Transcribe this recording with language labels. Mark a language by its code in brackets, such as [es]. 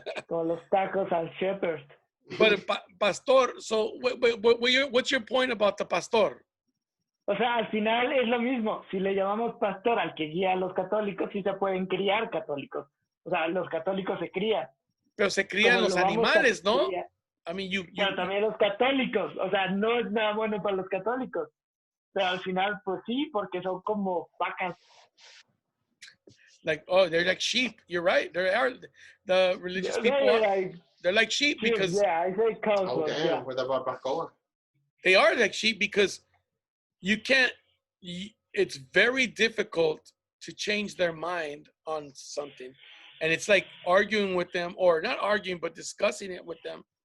[es] Con los tacos al shepherd. [en] But pastor, so what's your point about the pastor? [es] O sea, al final es lo mismo. Si le llamamos pastor al que guía a los católicos, sí se pueden criar católicos. O sea, los católicos se crían. Pero se crían los animales, ¿no? [en] I mean, [es] Pero también los católicos. O sea, no es nada bueno para los católicos. Pero al final, pues sí, porque son como vacas. [en] Like, oh, they're like sheep. You're right. The religious people. They're like sheep because. Yeah, I say cows. Oh, damn. Yeah. With the barbacoa. They are like sheep because you can't. It's very difficult to change their mind on something, and it's like arguing with them, or not arguing, but discussing it with them.